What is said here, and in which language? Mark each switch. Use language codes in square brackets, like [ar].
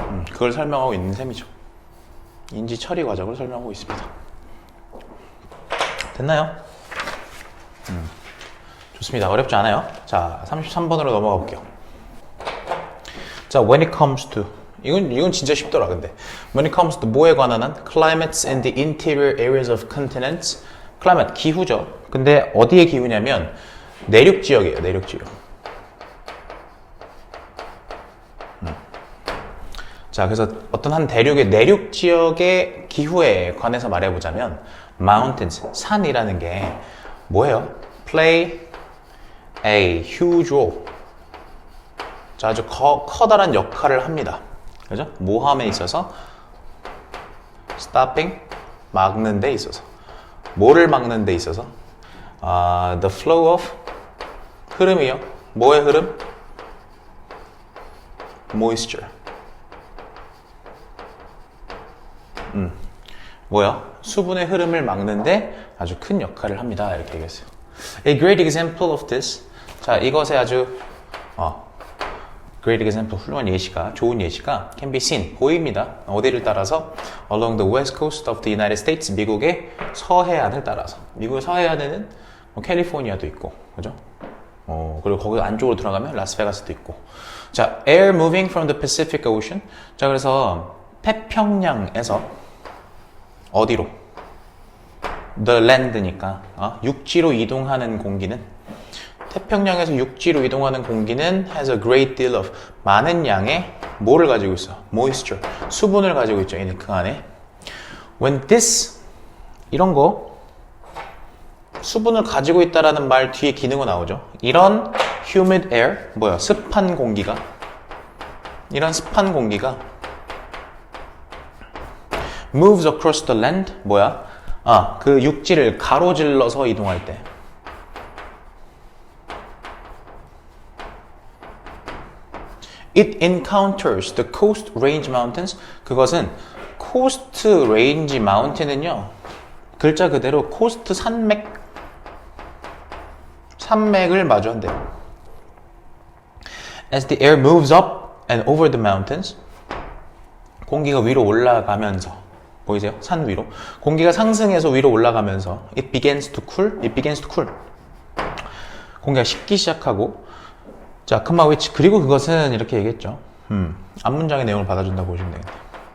[ko] 그걸 설명하고 있는 셈이죠. 인지 처리 과정을 설명하고 있습니다. 됐나요? 좋습니다. 어렵지 않아요? 자, 33번으로 넘어가 볼게요. 자, [en] when it comes to [ko] 이건 진짜 쉽더라. 근데 [en] when it comes to [ko] 뭐에 관한 한 [en] climates in the interior areas of continents. [ko] climate 기후죠. 근데 어디에 기후냐면 내륙 지역이에요. 내륙 지역. 자, 그래서 어떤 한 대륙의 내륙 지역의 기후에 관해서 말해보자면 mountains, 산이라는 게 뭐예요? [en] play a huge role. [ko] 자, 아주 커다란 역할을 합니다. 그죠? 모함에 있어서 [en] stopping, [ko] 막는 데 있어서. 뭐를 막는 데 있어서? [en] The flow of, [ko] 흐름이요. 뭐의 흐름? [en] moisture. [ko] 뭐야? 수분의 흐름을 막는데 아주 큰 역할을 합니다. 이렇게 얘기했어요. [en] A great example of this. [ko] 자, 이것의 아주 [en] great example, [ko] 훌륭한 예시가, 좋은 예시가 [en] can be seen, [ko] 보입니다. 어디를 따라서? [en] Along the west coast of the United States, [ko] 미국의 서해안을 따라서. 미국의 서해안에는 캘리포니아도 있고, 그죠? 그리고 거기 안쪽으로 들어가면 라스베가스도 있고. [en] 자, air moving from the Pacific Ocean. [ko] 자, 그래서 태평양에서 어디로? [en] The land [ko] 니까 육지로 이동하는 공기는, 태평양에서 육지로 이동하는 공기는 [en] has a great deal of, [ko] 많은 양의 뭐를 가지고 있어? [en] moisture, [ko] 수분을 가지고 있죠. 그 안에. [en] When this, [ko] 이런 거 수분을 가지고 있다라는 말 뒤에 기능어 나오죠. 이런 [en] humid air, [ko] 뭐야? 습한 공기가, 이런 습한 공기가 [en] moves across the land, [ko] 뭐야? 그 육지를 가로질러서 이동할 때. [en] It encounters the coast range mountains. [ko] 그것은 [en] coast range mountain [ko] 은요, 글자 그대로 coast 산맥을 마주한대요. [en] As the air moves up and over the mountains, [ko] 공기가 위로 올라가면서, 보이세요? 산 위로. 공기가 상승해서 위로 올라가면서 [en] it begins to cool. [ko] 공기가 식기 시작하고, 자, [en] comma which, [ko] 그리고 그것은 이렇게 얘기했죠. 앞문장의 내용을 받아준다고 보시면 되겠네요.